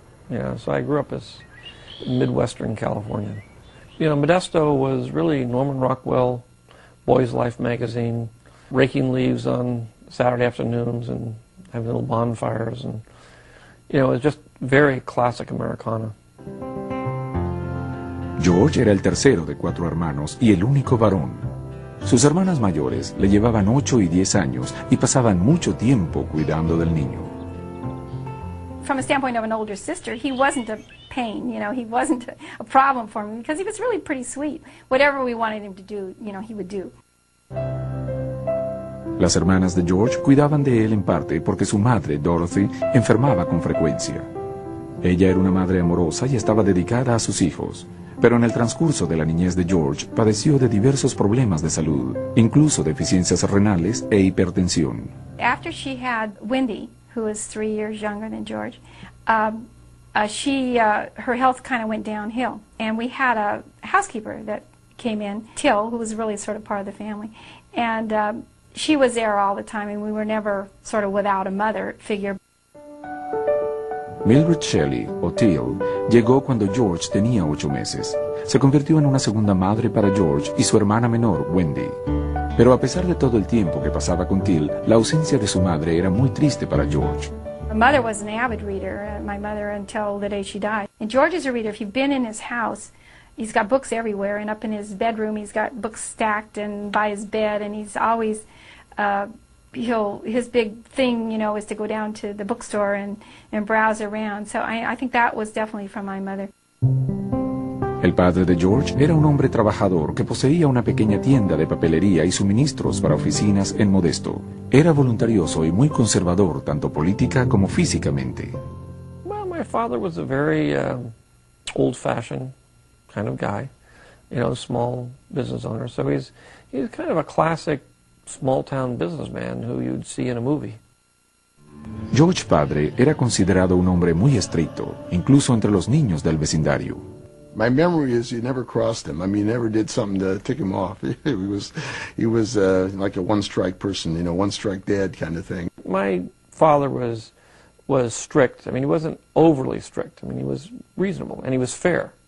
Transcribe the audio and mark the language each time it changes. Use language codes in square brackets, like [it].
[en] Yeah, so I grew up as Midwestern Californian. You know, Modesto was really Norman Rockwell, Boys Life magazine, raking leaves on Saturday afternoons and having little bonfires, and you know, it was just very classic Americana. [es] George era el tercero de cuatro hermanos y el único varón. Sus hermanas mayores le llevaban 8 y 10 años y pasaban mucho tiempo cuidando del niño. [en] From a standpoint of an older sister, he wasn't a pain, you know, he wasn't a problem for me because he was really pretty sweet. Whatever we wanted him to do, you know, he would do. [es] Las hermanas de George cuidaban de él en parte porque su madre, Dorothy, enfermaba con frecuencia. Ella era una madre amorosa y estaba dedicada a sus hijos. Pero en el transcurso de la niñez de George, padeció de diversos problemas de salud, incluso deficiencias renales e hipertensión. [en] After she had Wendy, who was 3 years younger than George, her health kind of went downhill. And we had a housekeeper that came in, Till, who was really sort of part of the family. And she was there all the time, and we were never sort of without a mother figure. [es] Mildred Shelley, o Till, llegó cuando George tenía 8 meses. Se convirtió en una segunda madre para George y su hermana menor, Wendy. Pero a pesar de todo el tiempo que pasaba con Till, la ausencia de su madre era muy triste para George. [en] My mother was an avid reader, my mother until the day she died. And George is a reader. If you've been in his house, he's got books everywhere, and up in his bedroom he's got books stacked and by his bed, and he's always, his big thing, you know, is to go down to the bookstore and browse around. So I think that was definitely from my mother. [es] El padre de George era un hombre trabajador que poseía una pequeña tienda de papelería y suministros para oficinas en Modesto. Era voluntarioso y muy conservador, tanto política como físicamente. [en] Well, my father was a very old-fashioned kind of guy, you know, small business owner. So he's kind of a classic small-town businessman who you'd see in a movie. [es] George Padre era considerado un hombre muy estricto, incluso entre los niños del vecindario. [en] My memory is he never crossed him. I mean, he never did something to tick him off. He was like a one-strike person, you know, one-strike dead kind of thing. My father was strict. I mean, he wasn't overly strict. I mean, he was reasonable, and he was fair.